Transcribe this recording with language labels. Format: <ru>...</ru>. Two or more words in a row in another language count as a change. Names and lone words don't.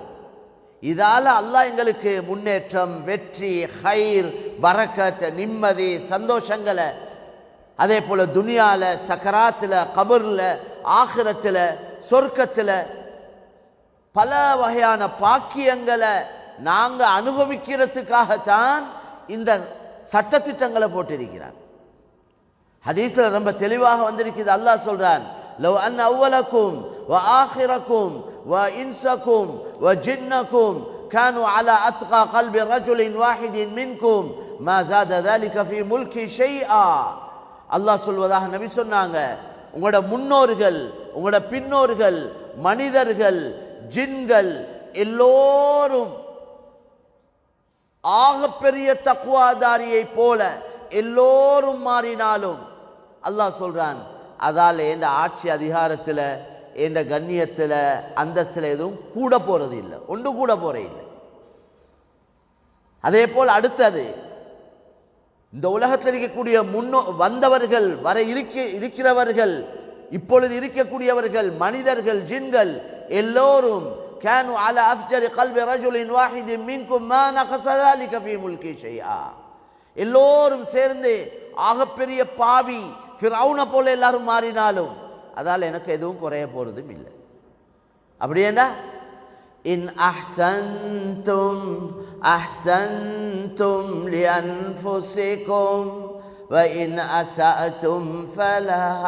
<ta>இதால அல்லாஹ் எங்களுக்கு முன்னேற்றம், வெற்றி, ஹைர், பரக்கத், நிம்மதி, சந்தோஷங்களை, அதே போல துனியால, சக்கராத்துல, கபர்ல, ஆகிரத்துல, சொர்க்கத்துல பல வகையான பாக்கியங்களை நாங்க அனுபவிக்கிறதுக்காகத்தான் இந்த சட்டத்திட்டங்களை போட்டிருக்கிறான். ஹதீஸ்ல ரொம்ப தெளிவாக வந்திருக்கிறது. அல்லாஹ் சொல்றான்,</ta> <ar>لو أن أولكم وآخركم وإنسكم وجنكم كانوا على أتقى قلب رجل واحد منكم ما زاد ذلك في ملكي شيئا.</ar> <ta>அல்லாஹ் சொல்வதாக நபி சொன்னாங்க, உங்களோட முன்னோர்கள், உங்களோட பின்னோர்கள், மனிதர்கள், ஜின்கள் எல்லோரும் ஆகப்பெரிய தக்வாதாரியை போல எல்லோரும் மாறினாலும் அல்லாஹ் சொல்றான், அதால எந்த ஆட்சி அதிகாரத்தில், எந்த கண்ணியத்தில், அந்தஸ்தில் எதுவும் கூட போறது இல்லை, ஒன்று கூட போற இல்லை. அதே போல் அடுத்தது, இந்த உலகத்தில் இருக்கக்கூடிய வந்தவர்கள், வர இருக்கிறவர்கள், இப்பொழுது இருக்கக்கூடியவர்கள், மனிதர்கள், ஜின்கள் எல்லோரும்</ta> <ar>كانوا على أفجر قلب رجل واحد منكم ما نقص ذلك في ملكي شيئا,</ar> <ta>எல்லோரும் சேர்ந்து ஆகப்பெரிய பாவி ஃபிரௌனை போல எல்லாரும் மாறினாலும் அதால் எனக்கு எதுவும் குறைய போறதும் இல்லை.</ta> <ar>அப்படின்னா إن أحسنتم أحسنتم لأنفسكم وإن أسأتم فلها.</ar>